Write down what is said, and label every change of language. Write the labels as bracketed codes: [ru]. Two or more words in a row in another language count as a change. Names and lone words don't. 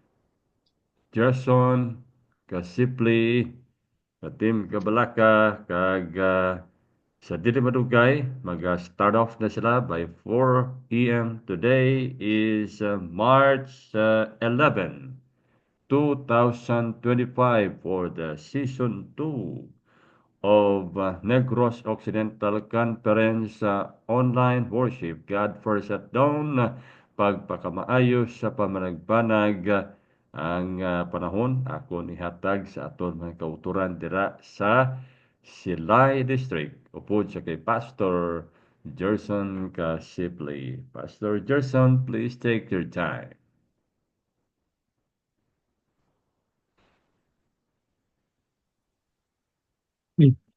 [hil] Gerson Kasipli, Tim Kabalaka, kag sa Dili Madugay, mag- [en] start off [hil] na sila [en] by 4 p.m. Today is March 11, 2025 for the Season 2 of Negros Occidental Conference online worship. God First at Dawn, [hil] pagpakamaayos sa pamanagbanag ang panahon ako nihatag sa aton mga kauturan dira sa Silay District upod sa kay Pastor Gerson Kasipli. [en] Pastor Gerson, please take your time. Hmm.